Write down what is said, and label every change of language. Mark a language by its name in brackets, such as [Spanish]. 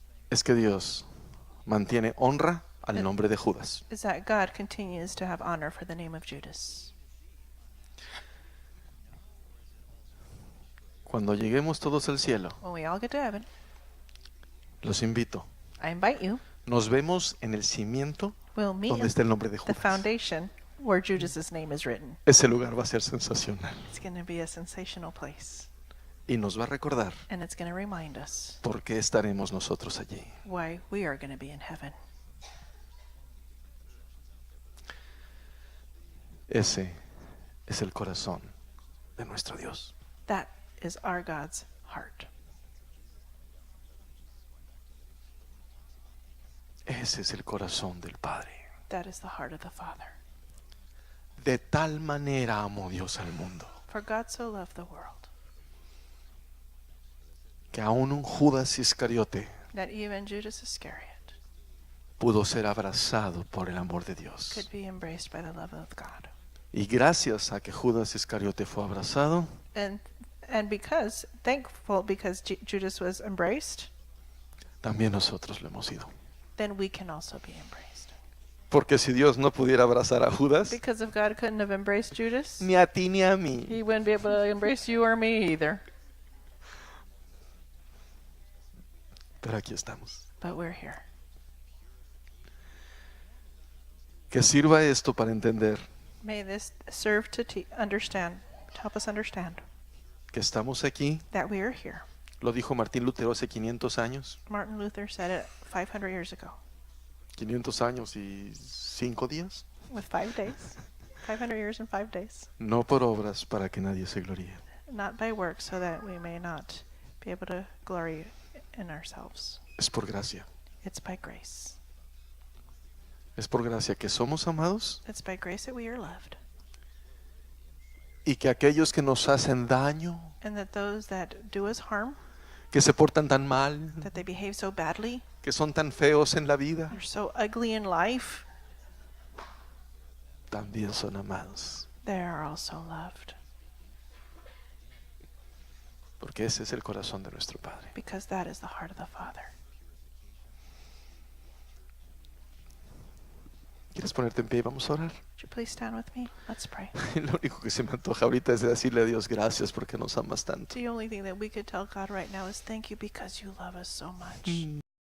[Spanish] es que Dios mantiene honra al nombre de Judas. [English] is that God continues to have honor for the name of Judas. [Spanish] Cuando lleguemos todos al cielo, [English] When we all get to heaven, [Spanish] los invito. [English] I invite you, [Spanish] Nos vemos en el cimiento [English] we'll meet [Spanish] donde [English] in [Spanish] está el nombre de [English] the [Spanish] Judas. [English] foundation where Judas's name is written. [Spanish] Ese lugar va a ser sensacional [English] It's going to be a sensational place. [Spanish] y nos va a recordar [English] And it's going to remind us [Spanish] por qué estaremos nosotros allí. [English] why we are going to be in heaven. [Spanish] Ese es el corazón de nuestro Dios. [English] That is our God's heart. [Spanish] Ese es el corazón del Padre. [English] That is the heart of the Father. [Spanish] De tal manera amó Dios al mundo [English] For God so loved the world [Spanish] que aún un Judas Iscariote [English] that even Judas Iscariot [Spanish] pudo ser abrazado por el amor de Dios. [English] could be embraced by the love of God. [Spanish] Y gracias a que Judas Iscariote fue abrazado, [English] And because, thankful because Judas was embraced, [Spanish] también nosotros lo hemos sido. [English] then we can also be embraced. [Spanish] Porque si Dios no pudiera abrazar a Judas, [English] Because if God couldn't have embraced Judas, [Spanish] ni a ti ni a mí, [English] he wouldn't be able to embrace you or me either. [Spanish] pero aquí estamos. [English] But we're here. [Spanish] Que sirva esto para entender [English] May this serve to understand, to help us understand [Spanish] que estamos aquí. [English] that we are here. [Spanish] Lo dijo Martín Lutero hace 500 años. [English] Martin Luther said it 500 years ago. [Spanish] 500 años y 5 días. [English] With 5 days. 500 years and 5 days. [Spanish] No por obras para que nadie se gloríe. [English] Not by works, so that we may not be able to glory in ourselves. [Spanish] Es por gracia. [English] It's by grace. [Spanish] Es por gracia que somos amados [English] It's by grace that we are loved. [Spanish] y que aquellos que nos hacen daño, [English] And that those that do us harm, [Spanish] que se portan tan mal, [English] that they behave so badly, [Spanish] que son tan feos en la vida, [English] they're so ugly in life, [Spanish] también son amados. [English] they are also loved. [Spanish] Porque ese es el corazón de nuestro Padre. [English] Because that is the heart of the Father. [Spanish] ¿Quieres ponerte en pie y vamos a orar? [English] Would you please stand with me? Let's pray. [Spanish] Lo único que se me antoja ahorita es decirle a Dios gracias porque nos amas tanto. [English] The only thing that we could tell God right now is thank you because you love us so much.